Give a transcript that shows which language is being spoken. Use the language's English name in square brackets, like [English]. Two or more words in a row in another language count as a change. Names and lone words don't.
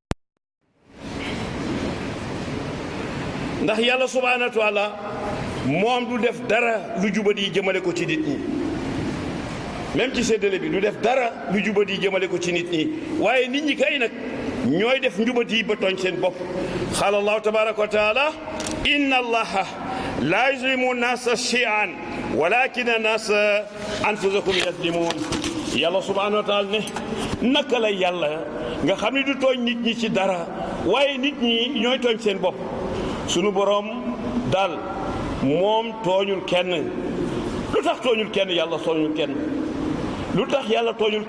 [Wolof] ndax yàlla [Arabic] سبحانه وتعالى [Wolof] moom du def dara lu jubadi jëmale ko ci nit ñi même ci séddale bi du def dara lu jubadi jëmale ko ci nit ñi waaye nit ñi kay nag ñooy def njubadi ba tooñ seen bopp [Arabic] قال الله تبارك وتعالى إن الله لا يظلم الناس شيئا ولكن الناس أنفسهم [Wolof] yazlimun yàlla [Arabic] سبحانه وتعالى [Wolof] ne naka la yàlla nga xam ne du tooñ nit ñi ci dara waaye nit ñi ñooy tooñ seen bopp sunu boroom daal moom tooñul kenn lu tax tooñul kenn yàlla tooñul kenn lu tax yàlla tooñul